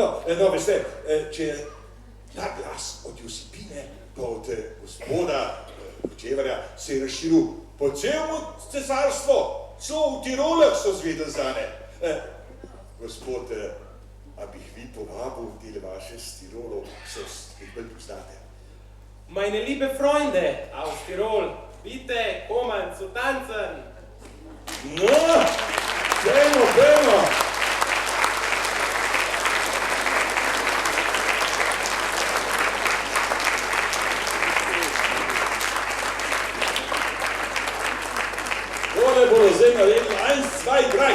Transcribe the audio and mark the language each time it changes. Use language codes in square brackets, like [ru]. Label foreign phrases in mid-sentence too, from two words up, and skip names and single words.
[sl] No, veste, če je ta glas od Josipine pa od gospoda Kočevarja se je razširil po celemu cesarstvo, celo v Tirolah so zvedeli zane. Gospod, a bi jih vi povabil v tele vaše s Tirolov, se jih bolj poznate? [de] Meine liebe Freunde aus Tirol, bitte kommen zu tanzen. [sl] No, dajmo. Tole bodo zdaj naredili 1, 2, 3.